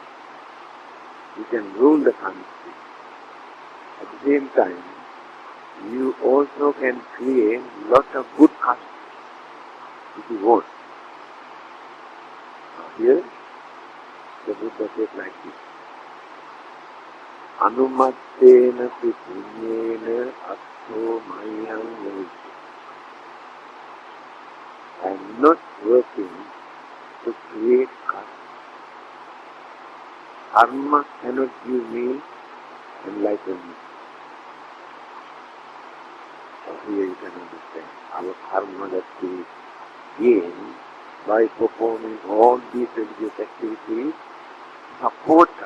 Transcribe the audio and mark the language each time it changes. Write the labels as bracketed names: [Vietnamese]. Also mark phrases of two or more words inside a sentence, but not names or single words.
[English] You can rule the country. At the same time, you also can create lot of good karma if you want. Here, the Buddha says like this. [Pali] Anumattena pipunyena atto mayang navijja. [English] I am not working to create karma. Karma cannot give me enlightenment. So here you can understand our karma that we gain by performing all these religious activities support us.